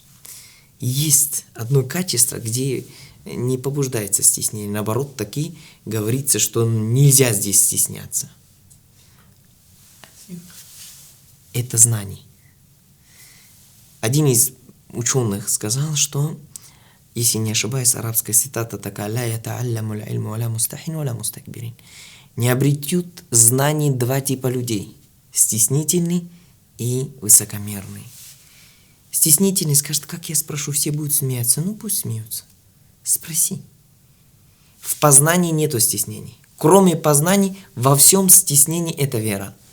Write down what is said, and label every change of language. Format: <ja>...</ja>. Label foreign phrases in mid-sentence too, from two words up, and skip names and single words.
<ru>Есть одно качество, где не побуждается стеснение. Наоборот, таки говорится, что нельзя здесь стесняться. Это знание. Один из ученых сказал, что, если не ошибаюсь, арабская цитата такая:</ru> <ar>«لا يتعلم العلم ولا مستحين ولا مستكبرين».</ar> <ru>Не обретут знаний два типа людей: стеснительный и высокомерный. Стеснительный скажет: как я спрошу, все будут смеяться. Ну пусть смеются. Спроси. В познании нету стеснений. Кроме познаний, во всем стеснении это вера.</ru>